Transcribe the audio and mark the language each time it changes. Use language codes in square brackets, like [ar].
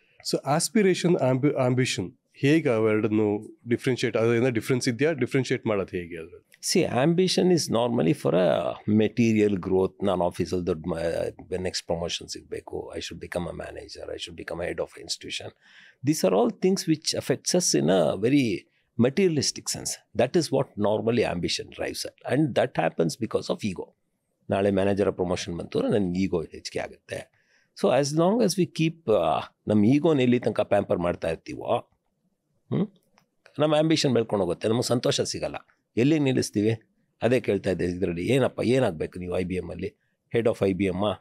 [kn] So aspiration, ambition, ಹೇಗೆ ಅವೆರಡನ್ನು differentiate, ಅದೇನೋ difference ಇದೆಯಾ? ಡಿಫ್ರೆನ್ಷಿಯೇಟ್ ಮಾಡೋದು ಹೇಗೆ ಅದು? [en] C, ambition is normally for a material growth. [kn] ನಾನು ಆಫೀಸಲ್ಲಿ ದೊಡ್ಡ ನೆಕ್ಸ್ಟ್ ಪ್ರಮೋಷನ್ ಸಿಗಬೇಕು, [en] I should become a manager, I should become a head of institution. These are all things which affects us in a very materialistic sense. That is what normally ambition drives at, and that happens because of ego. [kn] ನಾಳೆ manager promotion ಬಂತು, ನನ್ನ ಈಗೋ ಹೆಚ್ಚಿಗೆ ಆಗುತ್ತೆ. [en] so as long as we keep [kn] ನಮ್ಮ ಈಗೋನ ಎಲ್ಲಿ ತನಕ pamper ಮಾಡ್ತಾ ಇರ್ತೀವೋ ನಮ್ಮ ಆ್ಯಂಬಿಷನ್ ಬೆಳ್ಕೊಂಡು ಹೋಗುತ್ತೆ, ನಮಗೆ ಸಂತೋಷ ಸಿಗಲ್ಲ. ಎಲ್ಲಿ ನಿಲ್ಲಿಸ್ತೀವಿ? ಅದೇ ಕೇಳ್ತಾ ಇದ್ದೆ ಇದರಲ್ಲಿ, ಏನಾಗಬೇಕು ನೀವು IBMಲ್ಲಿ ಹೆಡ್ ಆಫ್ IBM?